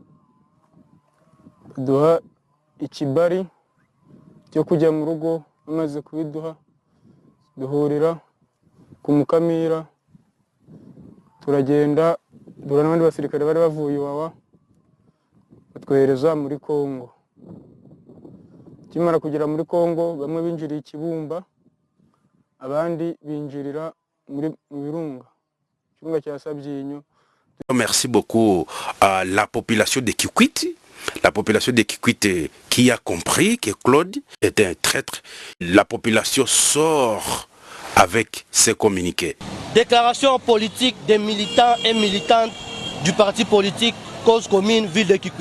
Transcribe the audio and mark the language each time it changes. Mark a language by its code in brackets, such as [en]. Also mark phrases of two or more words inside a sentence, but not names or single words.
[rw] Duha ikibari cyo kujya mu rugo, amaze kubiduha duhurira ku Mukamira, turagenda dura n'abandi basirikare bari bavuye Iwawa batwohereza muri Kongo. Kimara kugera muri Kongo, bamwe binjiriye Kibumba, abandi binjirira muri Birunga, Kirunga cya Sabyinyo. [fr] Merci beaucoup à la population de Kikwit. La population de Kikwit qui a compris que Claude était un traître. La population sort avec ses communiqués. Déclaration politique des militants et militantes du parti politique Cause Commune Ville de Kikwit.